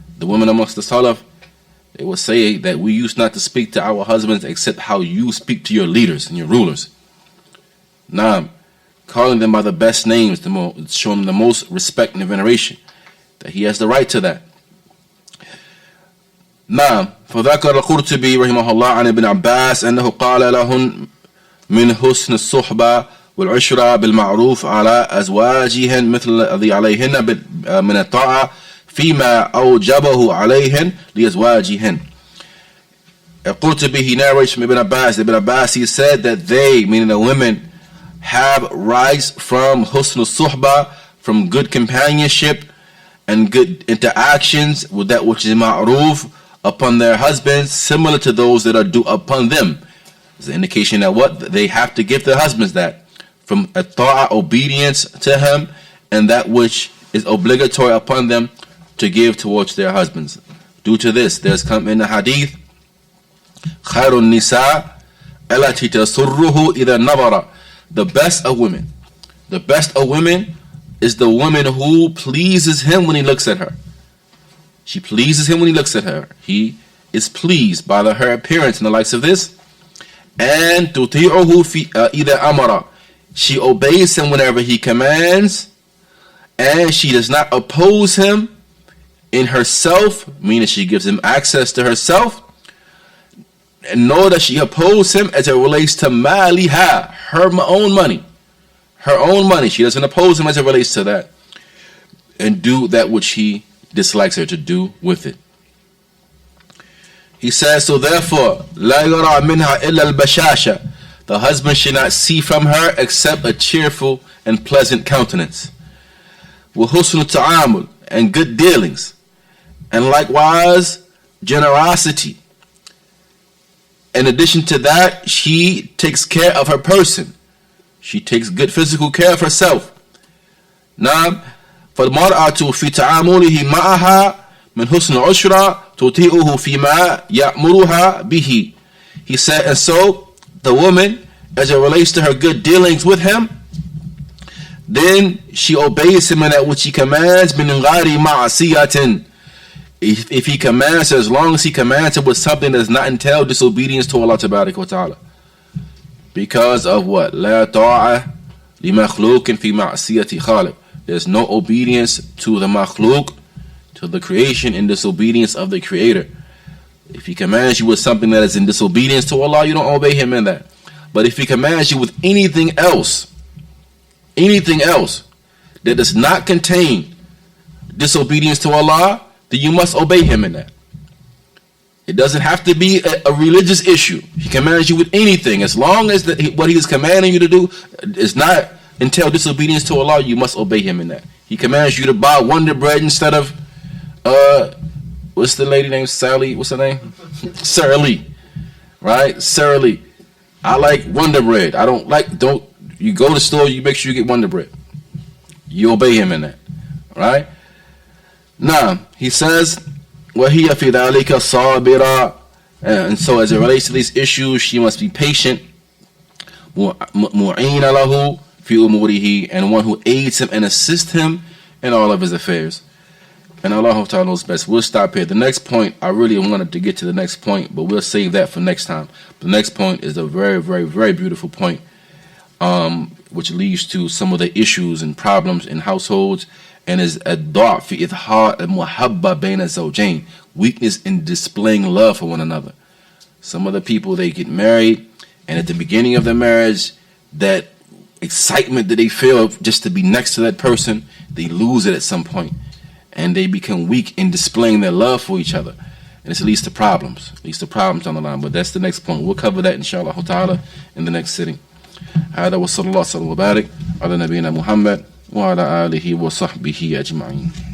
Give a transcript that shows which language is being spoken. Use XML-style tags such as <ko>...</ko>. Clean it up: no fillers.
<en>The women amongst the Salaf, they will say that we used not to speak to our husbands except how you speak to your leaders and your rulers. Naam, calling them by the best names, showing them the most respect and veneration. That he has the right to that.</en> <ar>نعم فذكر القرطبي رحمه الله عن ابن عباس أنه قال لهن من حسن الصحبة والعشرة بالمعروف على أزواجهن مثل الذي عليهن من الطاعة فيما أوجبه عليهن لأزواجهن.</ar> <en>القرطبي, he narrates from Ibn Abbas, he said that they, meaning the women, have rights from</en> <ar>husn al-suhbah,</ar> <en>from good companionship and good interactions with that which is ma'ruf upon their husbands, similar to those that are due upon them. It's an indication that what? They have to give their husbands that, from a ta'ah, obedience to him, and that which is obligatory upon them to give towards their husbands. Due to this, there's come in the hadith,</en> <ar>خَيْرُ النِّسَاءِ الَّتِي تَسُرُّهُ إِذَا نَظَرَ.</ar> <en>The best of women is the woman who pleases him when he looks at her. She pleases him when he looks at her. He is pleased by her appearance and the likes of this.</en> <ar>And تُطِيعُهُ إِذَا أَمَرَ.</ar> <en>She obeys him whenever he commands, and she does not oppose him in herself, meaning she gives him access to herself, and nor does she oppose him as it relates to maliha, her own money. Her own money. She doesn't oppose him as it relates to that, and do that which he dislikes her to do with it. He says, so therefore,</en> <ar>لا يرى منها إلا البشاشة.</ar> <en>The husband should not see from her except a cheerful and pleasant countenance.</en> <ar>وحسن التعامل,</ar> <en>and good dealings. And likewise, generosity. In addition to that, she takes care of her person. She takes good physical care of herself.</en> <ar>Now, فالمرأة في تعامله معها من حسن العشرة تطيعه فيما يأمرها به.</ar> <en>He said, and so the woman, as it relates to her good dealings with him, then she obeys him in that which he commands,</en> <ar>من غير معصية.</ar> <en>If he commands her, as long as he commands her with something that does not entail disobedience to Allah Tabaraka wa Ta'ala. Because of what?</en> <ar>لا طاعة لمخلوق في معصية خالق.</ar> <en>There's no obedience to the makhluk, to the creation, in disobedience of the Creator. If he commands you with something that is in disobedience to Allah, you don't obey him in that. But if he commands you with anything else that does not contain disobedience to Allah, then you must obey him in that. It doesn't have to be a religious issue. He commands you with anything. As long as what he is commanding you to do is not entail disobedience to Allah, you must obey him in that. He commands you to buy Wonder Bread instead of what's the lady named Sally? What's her name? Sarah Lee. Right? Sarah Lee. I like Wonder Bread. Don't you go to the store, you make sure you get Wonder Bread. You obey him in that. Right? Now, he says,</en> <ar>وَهِيَ فِي ذَلِكَ صَابِرًا.</ar> <en>And so as it relates to these issues, she must be patient.</en> <ar>مُعِينَ لَهُ فِي أُمُورِهِ,</ar> <en>and one who aids him and assists him in all of his affairs. And Allah Ta'ala knows best. We'll stop here. The next point, I really wanted to get to the next point, but we'll save that for next time. The next point is a very, very, very beautiful point, which leads to some of the issues and problems in households, and is</en> <ar>ad-da' fi idhar al-muhabba bayna zawjayn,</ar> <en>weakness in displaying love for one another. Some of the people, they get married, and at the beginning of their marriage, that excitement that they feel just to be next to that person, they lose it at some point. And they become weak in displaying their love for each other. And this leads to problems. Leads to problems down the line. But that's the next point. We'll cover that, inshallah ta'ala, in the next sitting.</en> <ar>هذا وصلى الله وسلم وبارك على نبينا محمد وعلى آله وصحبه أجمعين.</ar>